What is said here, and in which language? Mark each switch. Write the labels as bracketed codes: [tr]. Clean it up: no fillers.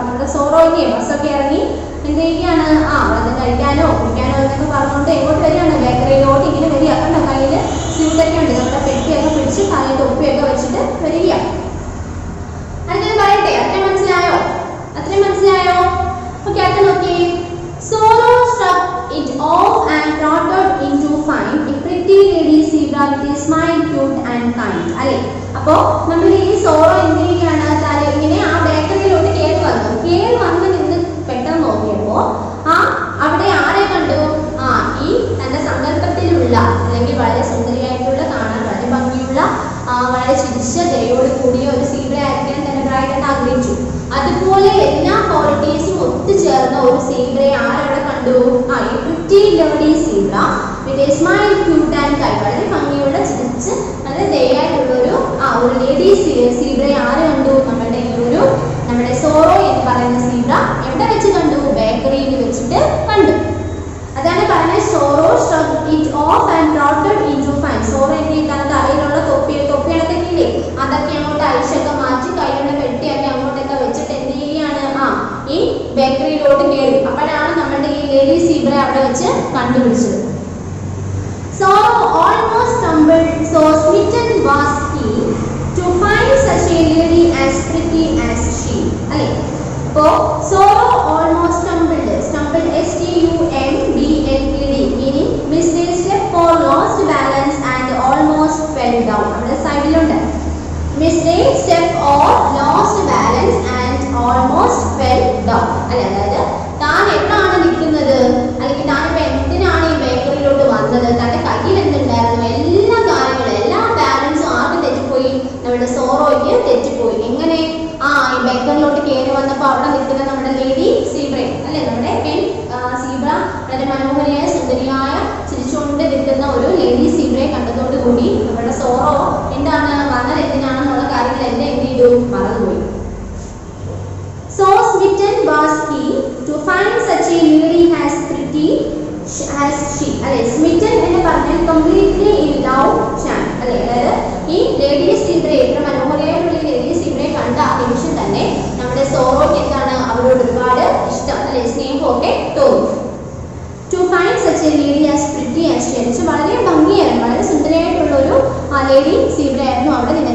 [ml] നമ്മുടെ സോറോയ്ക്ക് ബസ്സൊക്കെ ഇറങ്ങി എന്ത് ചെയ്യുകയാണ്, അത് കഴിക്കാനോ കുടിക്കാനോ എന്നൊക്കെ പറഞ്ഞുകൊണ്ട് എങ്ങോട്ട് വരികയാണ്, ബേക്കറിയിലോട്ട് ഇങ്ങനെ വരിക, കണ്ടോ, കയ്യിൽ സ്യൂട്ടൊക്കെ ഉണ്ട്, നമ്മുടെ പെട്ടിയൊക്കെ പിടിച്ച് കയ്യിൽ തൊപ്പിയൊക്കെ വെച്ചിട്ട് വരിക. അടുത്തത് പറയട്ടെ, അത്രയും മനസ്സിലായോ, അത്രയും മനസ്സിലായോ? ഓക്കെ, അടുത്ത നോക്കി. [en] Sorrow struck it off and trotted in to find a pretty lady zebra with a smile, cute and kind. [ml] അല്ലേ, അപ്പോൾ നമ്മൾ ഈ സോറോ എന്ത് ചെയ്യുകയാണ്, ഇങ്ങനെ ആ ബേക്കറിയിലോട്ട് കയറി വന്ന് നിന്ന് പെട്ടെന്ന് നോക്കിയപ്പോൾ അവിടെ ആരെ കണ്ടു, ഈ തന്റെ സങ്കല്പത്തിലുള്ള അല്ലെങ്കിൽ വളരെ സുന്ദരിയായിട്ടുള്ള, കാണാൻ വളരെ ഭംഗിയുള്ള, വളരെ ചിരിച്ച ദയോട് കൂടിയ ഒരു സീബ്ര ആയിരിക്കാൻ തന്നെ ബ്രൈഡ് ആഗ്രഹിച്ചു. അതുപോലെ എല്ലാ ക്വാളിറ്റീസും ഒത്തുചേർന്ന ഒരു സീബ്രയെ ആരവിടെ കണ്ടു, ഈ [en] pretty lady zebra with a smile, cute and kind, [ml] വളരെ ഭംഗിയുള്ള ചിരിച്ച് വളരെ ദയായിട്ടുള്ള ഒരു ലേഡി സീബ്രയെ ആര് കണ്ടു, നമ്മുടെ സോറോ എന്ന് പറയുന്ന സീബ്ര എവിടെ വെച്ച് കണ്ടു, ബേക്കറിയിൽ വെച്ചിട്ട് കണ്ടു. അതാണ് പറഞ്ഞത് sorrow [en] struck it off and trotted into find. [ml] Sorrow എന്ത് ചെയ്താണ്, തലയിലുള്ള തൊപ്പികളൊക്കെ ഇല്ലേ അതൊക്കെ അങ്ങോട്ട് അഴിച്ചൊക്കെ മാറ്റി കയ്യിലുള്ള പെട്ടിയൊക്കെ അങ്ങോട്ടൊക്കെ വെച്ചിട്ട് എന്ത് ചെയ്യുകയാണ്, ഈ ബേക്കറിയിലോട്ട് കയറി. അപ്പോഴാണ് നമ്മുടെ ഈ ലേഡി സീബ്ര അവിടെ വെച്ച് കണ്ടുപിടിച്ചത്. [en] Sorrow almost stumbled, so smitten was he to find such a lady as pretty as she. [ml] അല്ലേ, അപ്പോൾ [en] Sorrow almost stumbled, S-T-U-M-B-L-E-D, meaning missed a step or lost balance and almost fell down. [ml] നമ്മുടെ സൈഡിലുണ്ട്, [en] missed a step or lost balance and almost fell down. [ml] അല്ലേ, അതായത് താൻ എവിടാണ് നിൽക്കുന്നത്, അല്ലെങ്കിൽ താൻ ഇപ്പൊ എന്തിനാണ് ഈ ബേക്കറിയിലോട്ട് വന്നത്, തന്റെ കയ്യിൽ എന്തുണ്ടായിരുന്നു, എല്ലാ കാര്യങ്ങളും എല്ലാ ബാലൻസും ആദ്യം തെറ്റിപ്പോയി, നമ്മുടെ സോറോയ്ക്ക് തെറ്റിപ്പോയി. എങ്ങനെ, ഈ ബേക്കറിലോട്ട് കയറി വന്നപ്പോൾ അവിടെ നിൽക്കുന്ന നമ്മുടെ ലേഡി സീബ്ര അല്ലെ, നമ്മുടെ പെൺ സീബ്ര, വളരെ മനോഹരയായ സുന്ദരിയായ ചിരിച്ചുകൊണ്ട് നിൽക്കുന്ന ഒരു ലേഡി സീബ്രയെ കണ്ടതോടുകൂടി നമ്മുടെ സോറോ എന്താണ് വന്നത് എന്തിനാണെന്നുള്ള കാര്യങ്ങളെല്ലാം എന്ത് ചെയ്തു, മറന്നുപോയി. [en] So smitten was he to find such a lady as pretty as she. [ml] അല്ലെ, [en] smitten [ml] എന്ന് പറഞ്ഞാൽ [en] completely in love chant. [ml] അല്ലെ, അതായത് ഈ ലേഡി സീബ്രയെ, ഇത്ര മനോഹരയായിട്ടുള്ള ലേഡി സീബ്രയെ കണ്ട നിമിഷം തന്നെ നമ്മുടെ സോറോയ്ക്ക് എന്താണ്, അവരോട് ഒരുപാട് ഇഷ്ടം അല്ലെ, സ്നേഹമൊക്കെ തോന്നി. [en] To find such a lady as pretty as she, [ml] വളരെ ഭംഗിയായിരുന്നു, വളരെ സുന്ദരിയായിട്ടുള്ള ഒരു ലേഡി സീബ്ര ആയിരുന്നു അവിടെ നിന്ന്.